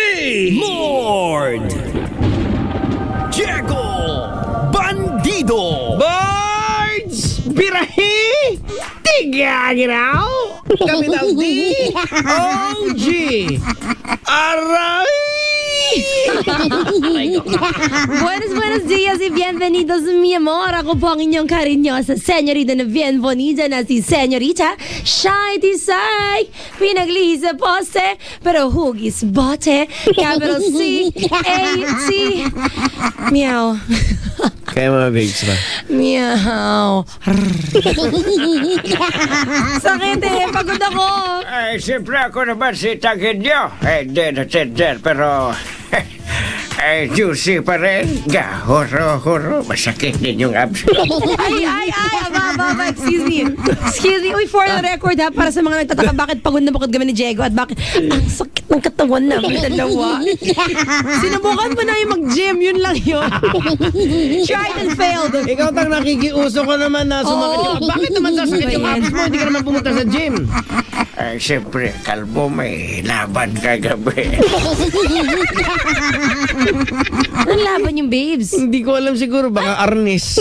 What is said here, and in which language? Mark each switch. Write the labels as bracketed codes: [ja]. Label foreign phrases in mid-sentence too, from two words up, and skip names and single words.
[tl] Lord Diego Bandido. Bards Birahi Tigagiraw Capital D OG Aray. [es] Buenos días y bienvenidos mi amor. [tl] Ako po ang inyong karinyosa señorita na [es] bien bonita [tl] na si señorita Shai Tisay. Pinaglihi sa poste pero hugis bote. [en] Capital C A T. Meow. [tl] Kaya mga babes ba? Meow. Sakit eh. Pagod ako. Ay siyempre ako naman si Tanghenyo. Hindi na sender pero ay juicy pa rin. Huro. Masakit din yung abs ko. Ay, aba, [en] excuse me. [tl] Uy, [en] for the record [tl] ha, para sa mga nagtataka, bakit pagod na bakit kami ni Diego at bakit ang sakit ng katawan namin dalawa. Sinubukan mo na yung mag-gym, yun lang yun. [en] Tried and failed. [tl] Ikaw tang nakikiuso ko naman na sumakit yung abs. Bakit naman sasakit yung abs mo? Hindi ka naman pumunta sa gym. Ay siyempre kalbo may laban kagabi. Ang laban yung babes. Hindi ko alam siguro, baka arnis.